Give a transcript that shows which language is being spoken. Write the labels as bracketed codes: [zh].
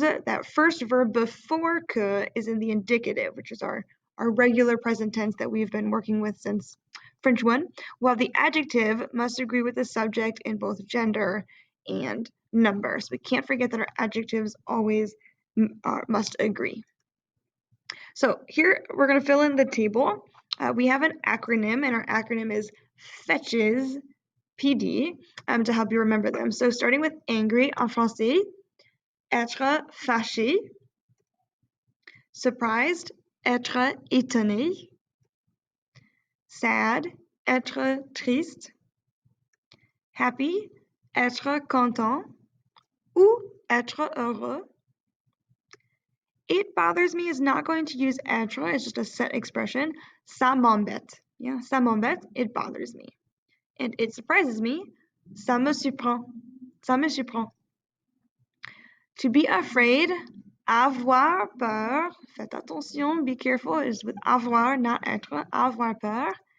[en] That first verb before que is in the indicative, which is our regular present tense that we've been working with since French 1, while the adjective must agree with the subject in both gender and number. So we can't forget that our adjectives always must agree. So here we're going to fill in the table. We have an acronym, and our acronym is FETCHES, PD, to help you remember them. So starting with angry [fr] en français, être fâché, [en] surprised, [fr] être étonné, [en] sad, [fr] être triste, [en] happy, [fr] être content, ou être heureux. [en] It bothers me is not going to use être, it's just a set expression. [fr] Ça m'embête. Yeah, ça m'embête, [en] it bothers me. And it surprises me, [fr] ça me surprend. Ça me surprend. [en] To be afraid, [fr] avoir peur. Faites attention, [en] be careful, it's with avoir, not être. [fr] Avoir peur.